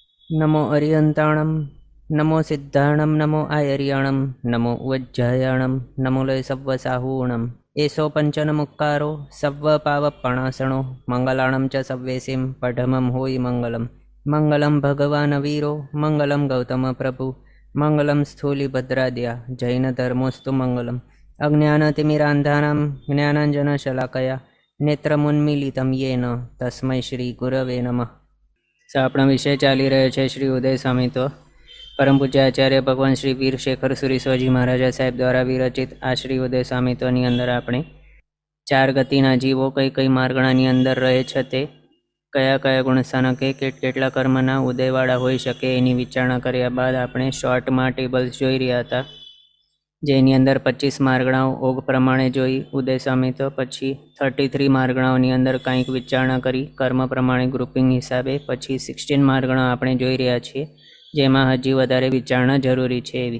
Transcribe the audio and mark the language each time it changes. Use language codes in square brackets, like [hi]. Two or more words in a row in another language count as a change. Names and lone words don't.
[pra] नमो अरियंताणं नमो सिद्धाणं नमो आयर्याणं नमो वज्जायाणं नमो लय सव्वसाहूणम् एषो पंचनमुक्कारो सव्वपावपणासणो मंगलाणं च सव्वेसिं पठमं होयि मंगलम् [sa] मंगलं भगवान् वीरो मंगलं गौतम प्रभु मंगलं स्थूलिभद्राद्या जैनधर्मोऽस्तु मंगलम् अज्ञानतिमिरान्धानां ज्ञानाञ्जनशलाकया नेत्रमुन्मीलितं येन तस्मै श्रीगुरवे नमः। [gu] આપણા વિષય ચાલી રહ્યો છે શ્રી ઉદય સ્વામિત્વ પરમ પૂજ્ય આચાર્ય ભગવાન શ્રી વીર શેખર સુરી સ્વાજી મહારાજા સાહેબ દ્વારા વિરચિત આ શ્રી ઉદય સ્વામિત્વની અંદર આપણે 4 ગતિના જીવો કઈ કઈ માર્ગણાની અંદર રહે છે તે કયા કયા ગુણસ્થાનકે કેટલા કર્મના ઉદયવાળા હોઈ શકે એની વિચારણા કર્યા બાદ આપણે શોર્ટમાં ટેબલ્સ જોઈ રહ્યા હતા, જેની અંદર 25 માર્ગણાઓ ઓગ પ્રમાણે જોઈ ઉદય સ્વામિત્વ, પછી 33 માર્ગણાઓની અંદર કંઈક વિચારણા કરી કર્મ પ્રમાણે ગ્રુપિંગ હિસાબે, પછી 16 માર્ગણાઓ આપણે જોઈ રહ્યા છીએ જેમાં હજી વધારે વિચારણા જરૂરી છે એવી.